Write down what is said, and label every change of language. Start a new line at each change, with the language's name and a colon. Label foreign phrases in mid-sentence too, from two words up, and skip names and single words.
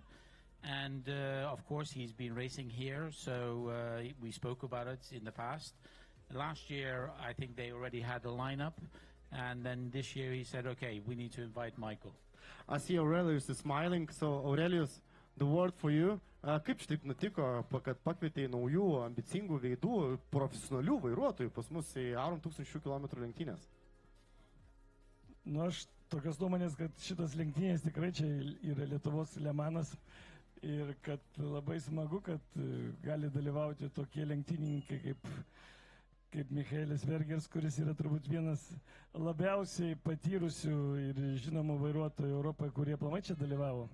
English: And of course, he's been racing here, so we spoke about it in the past. Last year, I think they already had a lineup, and then this year he said, okay, we need to invite Michael. I see Aurelius is smiling, so Aurelius, the word for you.
Lithuanian: Kaip šitaip nutiko, kad pakvietei naujų, ambicingų veidų, profesionalių vairuotojų pas mus į Aurum 1000 km lenktynės? Nu, aš tokios nuomonės, kad šitas lenktynės tikrai čia yra Lietuvos Lemanas ir kad labai smagu, kad gali dalyvauti tokie lenktynininkai kaip Michaelis Vergers, kuris yra turbūt vienas labiausiai patyrusių ir žinomų vairuotojų Europoje, kurie aplamai čia dalyvavo.